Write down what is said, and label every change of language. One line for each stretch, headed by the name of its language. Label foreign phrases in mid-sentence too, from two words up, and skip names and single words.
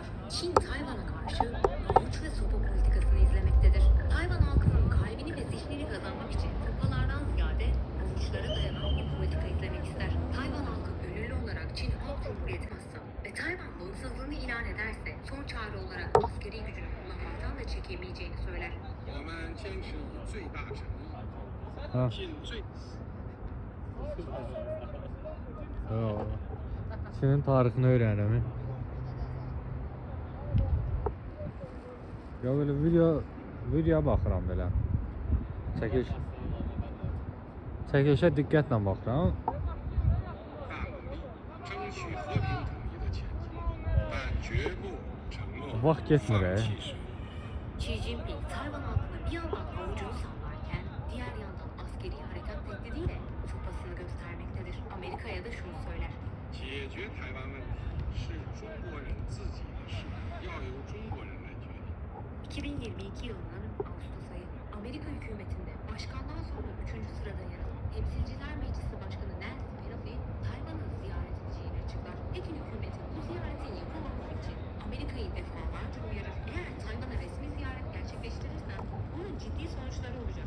Turkish: Çin, Tayvan'a karşı avuç ve sopa politikasını izlemektedir. Tayvan halkının kalbini ve zihnini kazanmak için sopalardan ziyade avuçlara dayanan bir politika izlemek ister. Tayvan halkı gönüllü olarak Çin Halk Cumhuriyeti masa ve Tayvan bağımsızlığını ilan ederse son çare olarak askeri gücünü kullanmaktan da çekemeyeceğini söyler.
Chinese: 我们坚持以最大诚意， Ha. 尽最。 Yo.
Azerbaijani: Çin'in tarixini öyrənəmi? Ya böyle videoya baxıram belə. Çəkilişə diqqətlə baxıram.
Chinese: 大努力争取和平统一的前提，但绝不承诺
Azerbaijani: Vaxt getmir
Chinese: 放 e. 弃使命。
Turkish: Xi Jinping, Tayvan halkına bir yandan avucunu sallarken diğer yandan askeri harekat tehdidiyle sopasını göstermektedir. Amerika'ya da şunu söyler.
Chinese: 解决台湾问题是中国人自己的事，要由中国人来决定。
Turkish: 2022 yılının Ağustos ayı. Amerika hükümetinde başkandan sonra 3. sırada yer alan Temsilciler Meclisi Başkanı Nancy Pelosi, Tayvan'ı ziyaret edeceğini açıklar. Pekin hükümeti bu ziyaretin yapılmaması için Amerika'yı defalarca uyarır. Eğer Tayvan'a resmi ziyaret gerçekleştirirsen bunun ciddi sonuçları olacak.